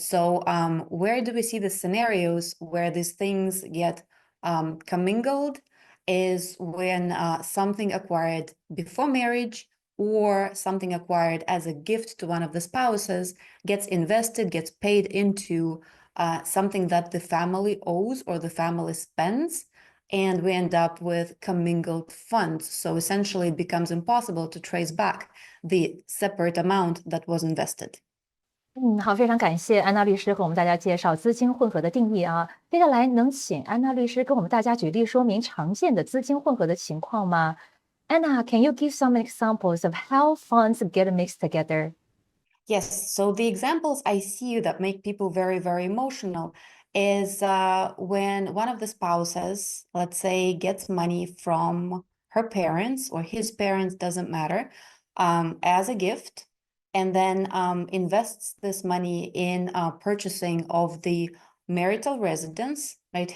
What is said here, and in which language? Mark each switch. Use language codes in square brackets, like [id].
[en] So where do we see the scenarios where these things get commingled is when something acquired before marriage or something acquired as a gift to one of the spouses gets invested, gets paid into something that the family owes or the family spends, and we end up with commingled funds. So essentially it becomes impossible to trace back the separate amount that was invested. [zh] 好，非常感谢安娜律师和我们大家介绍资金混合的定义接下来能请安娜律师跟我们大家举例说明常见的资金混合的情况吗？ [en] Anna, can you give some examples of how funds get mixed together? Yes, so the examples I see that make people very, very emotional is when one of the spouses, let's say, gets money from her parents or his parents, doesn't matter, as a gift, and then invests this money in purchasing of the marital residence, right?